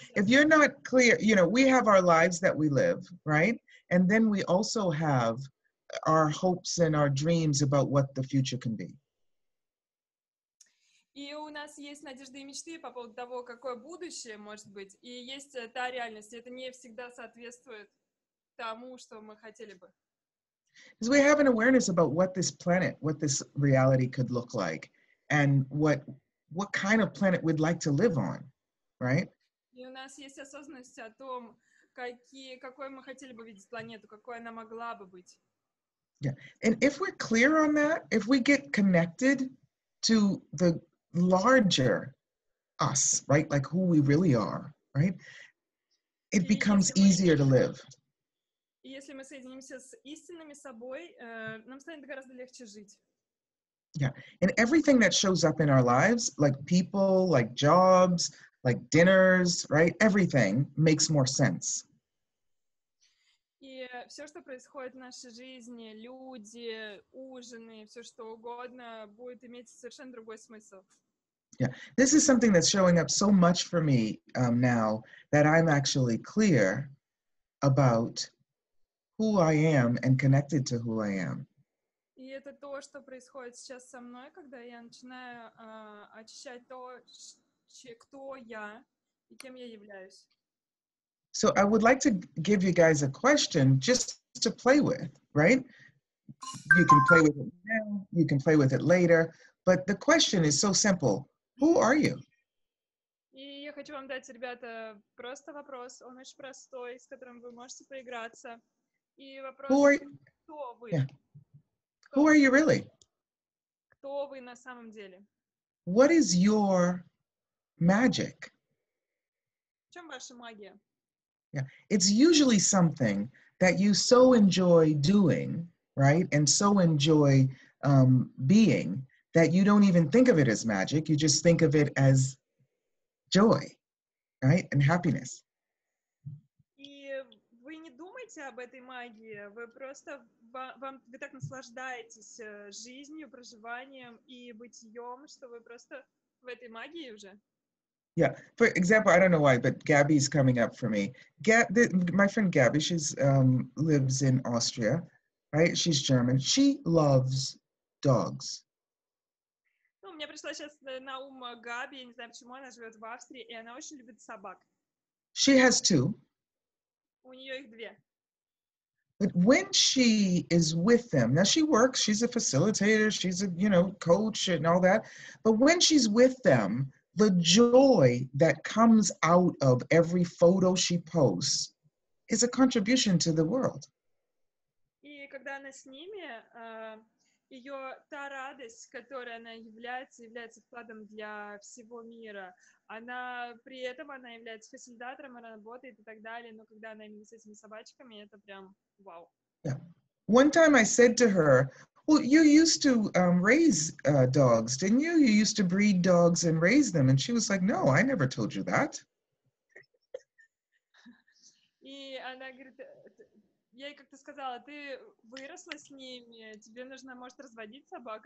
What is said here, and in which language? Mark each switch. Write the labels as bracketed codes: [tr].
[en] If you're not clear, we have our lives that we live, right? And then we also have our hopes and our dreams about what the future can be. [ru] И у нас есть надежды и мечты по поводу того, какое будущее может быть, и есть та реальность. Это не всегда соответствует тому, что мы хотели бы. [en] Because we have an awareness about what this planet, what this reality could look like, and what kind of planet we'd like to live on, right? [ru] И у нас есть осознанность о том, какой мы хотели бы видеть планету, какой она могла бы быть. [en] Yeah, and if we're clear on that, if we get connected to the larger us, right? Like who we really are, right? It [ru] И [en] becomes [ru] если мы, [en] easier to live. [ru] и если мы соединимся с истинными собой, нам станет гораздо легче жить. [en] Yeah. And everything that shows up in our lives, like people, like jobs, like dinners, right? Everything makes more sense. [ru] И все, что происходит в нашей жизни, люди, ужины, все что угодно, будет иметь совершенно другой смысл. [en] Yeah. This is something that's showing up so much for me now that I'm actually clear about who I am and connected to who I am. [ru] И это то, что происходит сейчас со мной, когда я начинаю очищать то, кто я и кем я являюсь. [en] So I would like to give you guys a question just to play with, right? You can play with it now, you can play with it later, but the question is so simple. Who are you? [ru] И я хочу вам дать, ребята, просто вопрос. Он очень простой, с которым вы можете поиграться. И вопрос, кто вы? [en] Yeah. Who are you really? [ru] Кто вы на самом деле? [en] What is your magic? [ru] В чем ваша магия? [en] Yeah, it's usually something that you so enjoy doing, right? And so enjoy being that you don't even think of it as magic. You just think of it as joy, right? And happiness. [ru] И вы не думаете об этой магии, вы просто, вы так наслаждаетесь жизнью, проживанием и бытием, что вы просто в этой магии уже. [en] Yeah, for example, I don't know why, but Gabby's coming up for me. My friend Gabby, she's lives in Austria, right? She's German. She loves dogs. [ru] Ну, мне пришла сейчас на ум Габи, я не знаю почему, она живет в Австрии, и она очень любит собак. [en] She has two. [ru] У нее их две. [en] But when she is with them, now she works, she's a facilitator, she's a, coach and all that. But when she's with them, the joy that comes out of every photo she posts is a contribution to the world. [ru] И когда она с ними, ее та радость, которая она является вкладом для всего мира. При этом она является фасилитатором, она работает и так далее, но когда она именно с этими собачками, это прям вау. [en] Yeah. One time I said to her, well, you used to raise dogs, didn't you? You used to breed dogs and raise them. And she was like, no, I never told you that. [ru] И она говорит, я ей как-то сказала, ты выросла с ними, тебе нужно, может, разводить собак?